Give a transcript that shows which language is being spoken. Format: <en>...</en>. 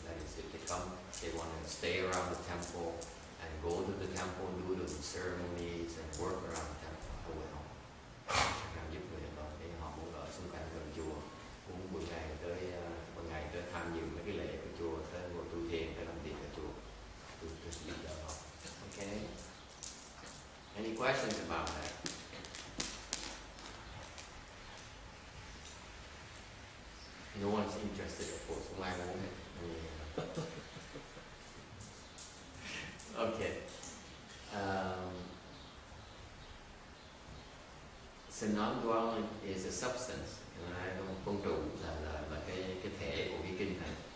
<en>That is, if they come, they want to stay around the temple and go to the temple, do the ceremonies and work around the temple. I will help.</en> <vi>Làm giúp người đó để họ muốn ở xung quanh gần chùa, cũng buổi ngày tới tham dự mấy cái lễ của chùa, tới ngồi tu thiền, tới làm việc ở chùa, to giúp đỡ họ.</vi> <en>Okay. Any questions about that? No one's interested, of course. Why won't it? Okay. So non-dwelling is a substance.</en> <vi>Không trụ là cái thể của cái kinh này.</vi>